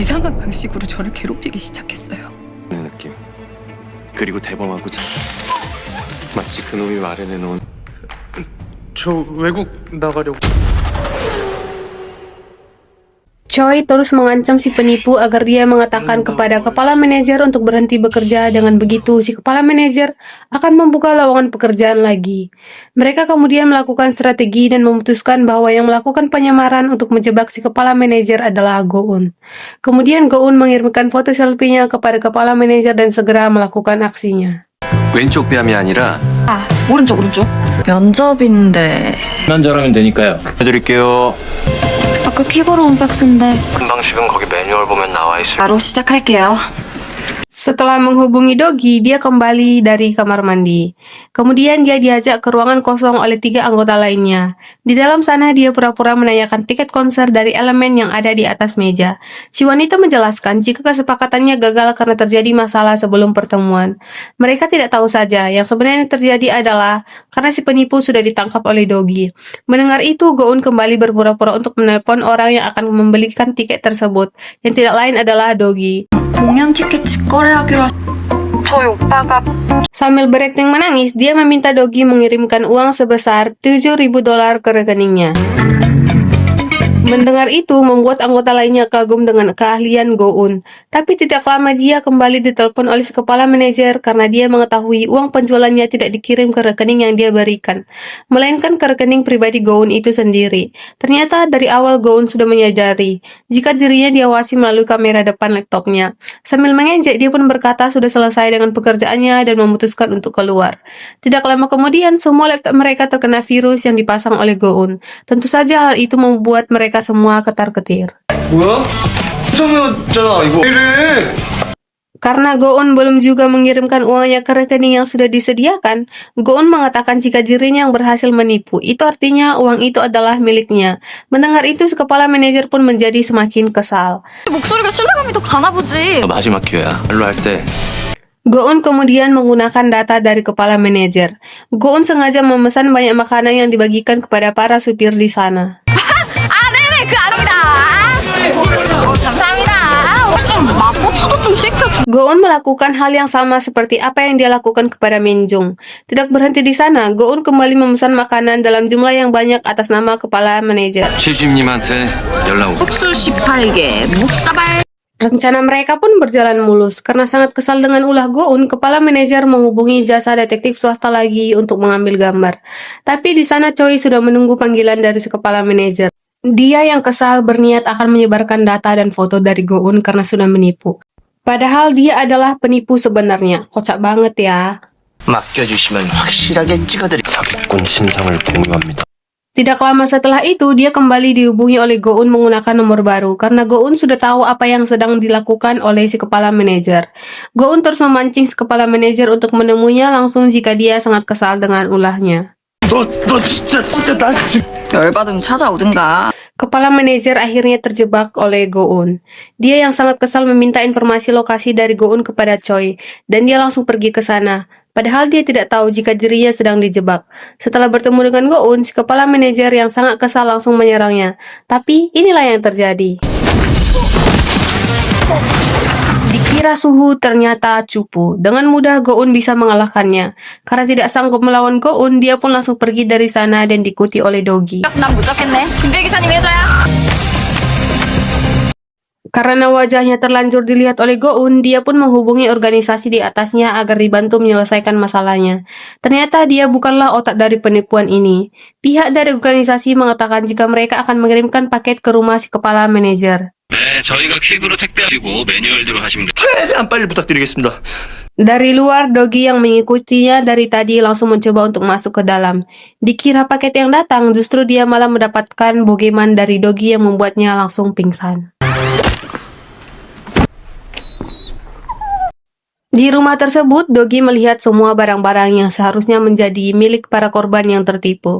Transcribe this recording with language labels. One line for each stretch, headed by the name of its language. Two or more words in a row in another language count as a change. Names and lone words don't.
Korean: 이상한 방식으로 저를 괴롭히기 시작했어요. 내 느낌. 그리고 대범하고 마치 그놈이 마련해놓은. 저 외국 나가려고.
Indonesian: Choi terus mengancam si penipu agar dia mengatakan kepada kepala manajer untuk berhenti bekerja. Dengan begitu, si kepala manajer akan membuka lowongan pekerjaan lagi. Mereka kemudian melakukan strategi dan memutuskan bahwa yang melakukan penyamaran untuk menjebak si kepala manajer adalah Go-eun. Kemudian Go-eun mengirimkan foto selfie-nya kepada kepala manajer dan segera melakukan aksinya.
Korean: 왼쪽 뺨이 아니라 오른쪽. 면접인데. 만 잘하면 되니까요. 해드릴게요. 아까 퀵으로 온 팩스인데 방식은 거기 매뉴얼 보면 나와 있을. 바로 시작할게요.
Indonesian: Setelah menghubungi Dogi, dia kembali dari kamar mandi. Kemudian dia diajak ke ruangan kosong oleh 3 anggota lainnya. Di dalam sana dia pura-pura menanyakan tiket konser dari elemen yang ada di atas meja. Si wanita menjelaskan jika kesepakatannya gagal karena terjadi masalah sebelum pertemuan. Mereka tidak tahu saja, yang sebenarnya terjadi adalah karena si penipu sudah ditangkap oleh Dogi. Mendengar itu, Go-eun kembali berpura-pura untuk menelpon orang yang akan membelikan tiket tersebut, yang tidak lain adalah Dogi.
Korean: 공연 티켓 직거래하기로 저희 오빠가
Indonesian: Sambil berakting menangis, dia meminta Dogi mengirimkan uang sebesar $7.000 ke rekeningnya. Mendengar itu membuat anggota lainnya kagum dengan keahlian Go-eun. Tapi tidak lama dia kembali ditelepon oleh si kepala manajer karena dia mengetahui uang penjualannya tidak dikirim ke rekening yang dia berikan, melainkan ke rekening pribadi Go-eun itu sendiri. Ternyata dari awal Go-eun sudah menyadari jika dirinya diawasi melalui kamera depan laptopnya. Sambil mengejek, dia pun berkata sudah selesai dengan pekerjaannya dan memutuskan untuk keluar. Tidak lama kemudian, semua laptop mereka terkena virus yang dipasang oleh Go-eun. Tentu saja hal itu membuat mereka semua ketar-ketir.
Korean: 뭐야? 이상해졌잖아 이거. 왜 이래?
Indonesian: Karena Go-eun belum juga mengirimkan uangnya ke rekening yang sudah disediakan, Go-eun mengatakan jika dirinya yang berhasil menipu, itu artinya uang itu adalah miliknya. Mendengar itu, si kepala manajer pun menjadi semakin kesal.
Korean: 목소리가 신뢰감이 더 가나 보지. 마지막 기회야. 말로 할 때.
Indonesian: Go-eun kemudian menggunakan data dari kepala manajer. Go-eun sengaja memesan banyak makanan yang dibagikan kepada para supir di sana.
Korean: 네네 그 아닙니다. 감사합니다. 좀 막국수도 좀 시켜줘.
Indonesian: Go-eun melakukan hal yang sama seperti apa yang dia lakukan kepada Minjung. Tidak berhenti di sana, Go-eun kembali memesan makanan dalam jumlah yang banyak atas nama kepala manajer.
Korean: 최주임님한테 연락 오. 국수 18개, 묵사발.
Indonesian: Rencana mereka pun berjalan mulus. Karena sangat kesal dengan ulah Go-eun, kepala manajer menghubungi jasa detektif swasta lagi untuk mengambil gambar. Tapi di sana Choi sudah menunggu panggilan dari si kepala manajer. Dia yang kesal berniat akan menyebarkan data dan foto dari Go-eun karena sudah menipu. Padahal dia adalah penipu sebenarnya. Kocak banget ya.
Korean: 맡겨주시면 확실하게 찍어드릴. 사기꾼 신상을 공유합니다.
Indonesian: Tidak lama setelah itu, dia kembali dihubungi oleh Go-eun menggunakan nomor baru, karena Go-eun sudah tahu apa yang sedang dilakukan oleh si kepala manajer. Go-eun terus memancing si kepala manajer untuk menemuinya langsung jika dia sangat kesal dengan ulahnya.
Korean: 너 진짜 나. 열받으면 찾아오든가.
Indonesian: Kepala manajer akhirnya terjebak oleh Go-eun. Dia yang sangat kesal meminta informasi lokasi dari Go-eun kepada Choi, dan dia langsung pergi ke sana. Padahal dia tidak tahu jika dirinya sedang dijebak. Setelah bertemu dengan Go-eun, si kepala manajer yang sangat kesal langsung menyerangnya. Tapi inilah yang terjadi. Dikira suhu, ternyata cupu. Dengan mudah Go-eun bisa mengalahkannya. Karena tidak sanggup melawan Go-eun, dia pun langsung pergi dari sana dan diikuti oleh Dogi.
Korean: 난 못 잡겠네. 김배 기사님 해줘야.
Indonesian: Karena wajahnya terlanjur dilihat oleh Go-eun, dia pun menghubungi organisasi di atasnya agar dibantu menyelesaikan masalahnya. Ternyata dia bukanlah otak dari penipuan ini. Pihak dari organisasi mengatakan jika mereka akan mengirimkan paket ke rumah si kepala manajer.
Korean: 네, 저희가 퀵으로 택배하시고 매뉴얼대로 하시면 돼요. 최대한 빨리 부탁드리겠습니다.
Indonesian: Dari luar, Dogi yang mengikutinya dari tadi langsung mencoba untuk masuk ke dalam. Dikira paket yang datang, justru dia malah mendapatkan bogeman dari Dogi yang membuatnya langsung pingsan. Di rumah tersebut, Dogi melihat semua barang-barang yang seharusnya menjadi milik para korban yang tertipu.